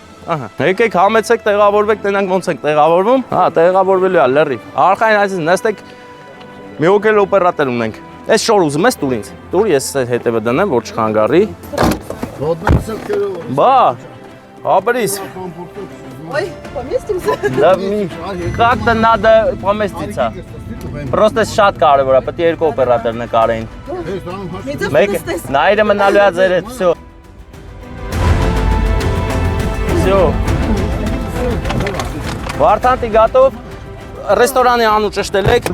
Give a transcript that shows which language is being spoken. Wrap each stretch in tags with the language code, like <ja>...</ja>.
<hy>Ահա։ Եկեք համեցեք տեղավորվեք, տենանք ոնց ենք տեղավորվում։ Հա, տեղավորվելու է լրի։ Արխային այսպես նստեք մի օկել օպերատոր ունենք։ Այս շոր ուզում ես տուր ինձ։ Տուր ես հետևը դնեմ, որ չխանգարի։ Բա, ապրիս։</hy> <ru>Ой, поместимся? Да, как-то надо поместиться. Просто</ru> <hy>շատ կարևոր է, պետք է երկու օպերատոր նկարեին։ Մեկ նայրը մնալու է ձեր հետ,</hy> <ru>всё։ Всё։</ru> <hy>Վարդանտի</hy> <ru>готов։</ru> <hy>Ռեստորանի անու ճշտել եք։</hy>